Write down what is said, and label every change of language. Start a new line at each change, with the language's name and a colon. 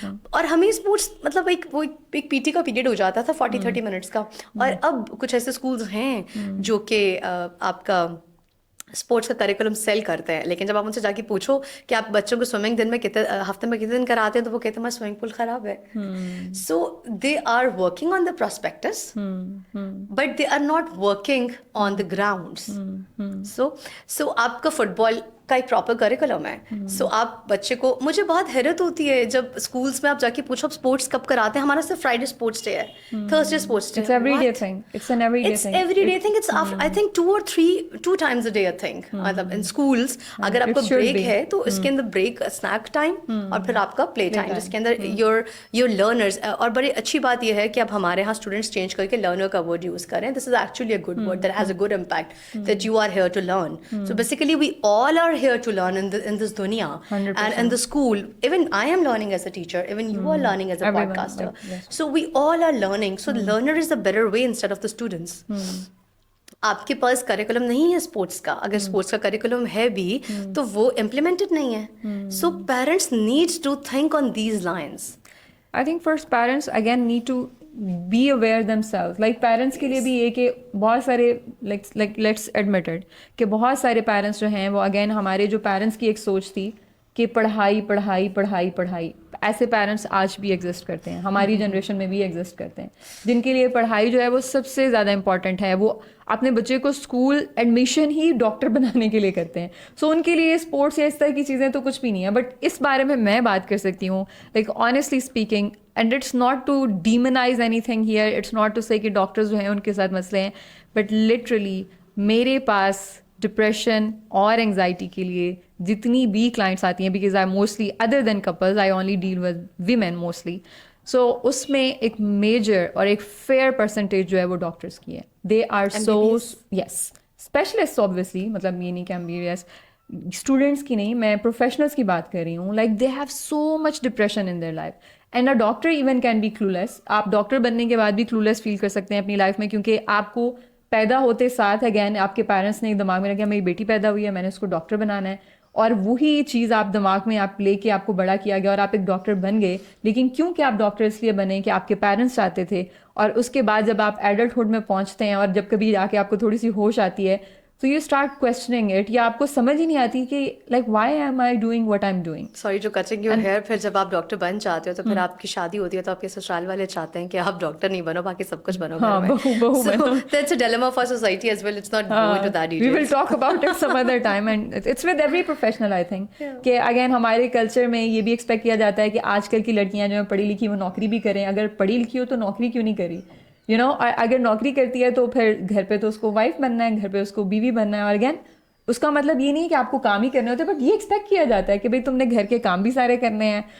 Urdu: اور ہمیں اسپورٹس مطلب ایک پی ٹی کا پیریڈ ہو جاتا تھا 40-30 منٹس کا, اور اب کچھ ایسے اسکولز ہیں جو کہ آپ کا اسپورٹس کا کریکولم سیل کرتے ہیں, لیکن جب آپ ان سے جا کے پوچھو کہ آپ بچوں کو سوئمنگ ہفتے میں کتنے دن کراتے ہیں, تو وہ کہتے ہیں ہمارا سوئمنگ پول خراب ہے.
English: So they are working on the prospects but they are not working on the grounds.
Urdu: سو آپ کا فٹ بال کا ایک پراپر کریکولم ہے. سو آپ بچے کو, مجھے بہت حیرت ہوتی ہے جب اسکولس میں آپ جا کے پوچھو آپ اسپورٹس کب کراتے ہیں. ہمارا صرف فرائیڈے اسپورٹس ڈے ہے, Thursday sports day.
English: It's every day thing. It's an every day thing. It's every day thing. It's I think 2 or 2 times a day I think.
Urdu: مطلب
English: in schools
Urdu: اگر آپ کا بریک ہے تو اس کے اندر break, snack time, اور پھر آپ کا پلے ٹائم, جس کے اندر
English: your learners.
Urdu: اور بڑی اچھی بات یہ ہے کہ اب ہمارے یہاں اسٹوڈنٹس چینج کر کے لرنر کا ورڈ یوز کریں.
English: This is actually a good word that has a good impact, that you are here to learn. So basically we all are here to learn in this dunya, and in the school. Even I am learning as a teacher, even you are learning as a podcaster. So we all are learning. So the learner is the better way instead of the students.
Urdu: آپ کے پاس curriculum نہیں ہے sports کا, اگر sports کا curriculum ہے بھی تو وہ امپلیمنٹڈ نہیں ہے.
English: So parents needs to think on these lines. I think first parents again need to be aware themselves.
Urdu: Like parents کے لیے بھی یہ کہ بہت سارے like
English: let's admit it
Urdu: کہ بہت سارے پیرنٹس جو ہیں وہ again ہمارے جو پیرنٹس کی ایک سوچ تھی کہ پڑھائی پڑھائی پڑھائی پڑھائی, ایسے پیرنٹس آج بھی ایگزسٹ کرتے ہیں, ہماری جنریشن میں بھی ایگزسٹ کرتے ہیں, جن کے لیے پڑھائی جو ہے وہ سب سے زیادہ امپورٹنٹ ہے. وہ اپنے بچے کو اسکول ایڈمیشن ہی ڈاکٹر بنانے کے لیے کرتے ہیں. سو ان کے لیے اسپورٹس یا اس طرح کی چیزیں تو کچھ بھی نہیں ہے. بٹ اس بارے میں بات کر سکتی ہوں
English: like honestly speaking, and it's not to demonise any thing here, it's not to سے
Urdu: کہ ڈاکٹرز جو ہیں ان کے ساتھ مسئلے ہیں, بٹ لٹرلی میرے پاس ڈپریشن اور انگزائٹی کے لیے جتنی بھی کلائنٹس آتی ہیں,
English: because I mostly other than couples I only deal with women mostly,
Urdu: سو اس میں ایک میجر اور ایک فیئر پرسنٹیج جو ہے وہ ڈاکٹرس کی ہے.
English: they are so yes specialist obviously,
Urdu: مطلب یہ نہیں کہ M B B S students کی نہیں, میں پروفیشنلس کی بات کر رہی ہوں.
English: Like they have so much depression in their life, and a doctor even can be clueless.
Urdu: آپ ڈاکٹر بننے کے بعد بھی کلولیس فیل کر سکتے ہیں اپنی لائف میں, کیونکہ آپ کو پیدا ہوتے ساتھ اگین آپ کے پیرنٹس نے ایک دماغ میں رکھا میری بیٹی پیدا ہوئی ہے, میں نے اس کو ڈاکٹر بنانا ہے, اور وہی چیز آپ دماغ میں آپ لے کے آپ کو بڑا کیا گیا اور آپ ایک ڈاکٹر بن گئے. لیکن کیوں کہ آپ ڈاکٹر اس لیے بنے کہ آپ کے پیرنٹس چاہتے تھے, اور اس کے بعد جب آپ ایڈلٹہڈ میں پہنچتے ہیں اور جب کبھی جا کے آپ کو تھوڑی سی ہوش آتی ہے تو
English: you start questioning it,
Urdu: یا آپ کو سمجھ ہی نہیں آتی کہ like
English: Why am I doing what I am doing. Sorry جو cutting your hair,
Urdu: پھر جب آپ ڈاکٹر بن جاتے ہو تو پھر آپ کی شادی ہوتی ہے تو آپ کے سسرال والے چاہتے ہیں کہ آپ ڈاکٹر نہیں بنو, باقی سب کچھ بنو.
English: That's a dilemma for society as well. It's not going to that details. We will talk about it some other time, and it's with every professional I think.
Urdu: کہ اگین ہمارے کلچر میں یہ بھی ایکسپیکٹ کیا جاتا ہے کہ آج کل کی لڑکیاں جو ہیں پڑھی لکھی وہ نوکری بھی کریں. اگر پڑھی لکھی ہو تو نوکری کیوں نہیں کری, یو نو, اگر نوکری کرتی ہے تو پھر گھر پہ تو اس کو وائف بننا ہے, گھر پہ اس کو بیوی بننا ہے. اور اگین اس کا مطلب یہ نہیں کہ آپ کو کام ہی کرنے ہوتے, بٹ یہ ایکسپیکٹ کیا جاتا ہے کہ بھائی تم نے گھر کے کام بھی سارے کرنے ہیں.